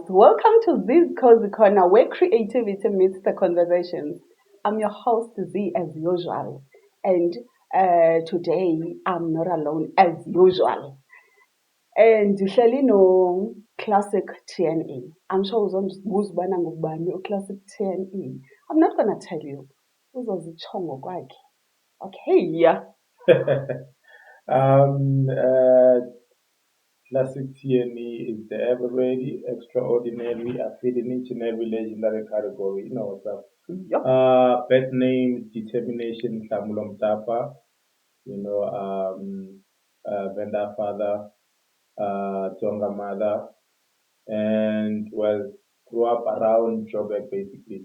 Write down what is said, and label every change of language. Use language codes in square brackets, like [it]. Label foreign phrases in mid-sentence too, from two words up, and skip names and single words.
[en] Welcome to this cozy corner where creativity meets the conversations. I'm your host Z as usual, and today I'm not alone as usual. [xh] And ndihleli no [en] classic TNE. I'm sure [xh] uzombuza ubana ngubani [en] classic TNE. I'm not gonna tell you. [xh] Uzozitsho ngokwakhe. [en] Okay, yeah. um, uh, Classic TNE is the ever ready, extraordinary, I fit in each and every legendary category. You know what's up? Yup. Birth name, determination, Mhlamulo Mtapa, you know, Venda father, Tonga mother, and well, grew up around Joburg basically.